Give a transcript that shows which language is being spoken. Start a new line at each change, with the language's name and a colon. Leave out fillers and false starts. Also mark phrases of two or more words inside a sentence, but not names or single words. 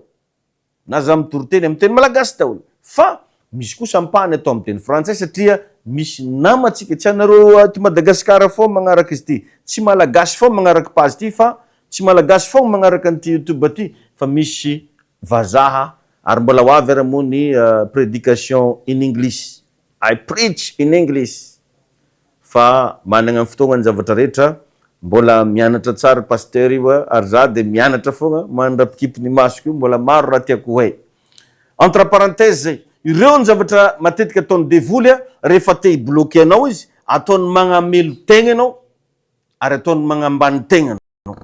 Malagasy: Na za mitory-teny amin'ny teny malagasy daholo. Fa misy kosa ampahany atao amin'ny teny frantsay satria misy namatsika tsy anareo ty Madagasikara fô magnaraka izy ty. Tsy malagasy fô magnaraka page ty fa tsy malagasy fô magnaraka an'ty YouTube ty fa misy vazaha ary mbola ho avy ara moa ny prédication
English: in English. I preach in English.
Malagasy: Fa managna fotoagna ny zavatra rehetra mbola mianatra tsara pasteur io ary za de mianatra fogna mandrapikipo ny masoko io mbola maro raha tiako hoe.
French: Entre parenthèse
Malagasy: zay, ireo ny zavatra matetika ataony devoly rehefa te hibloquer anao izy, ataony magnamelo tegna anao ary ataony magnambany tegna.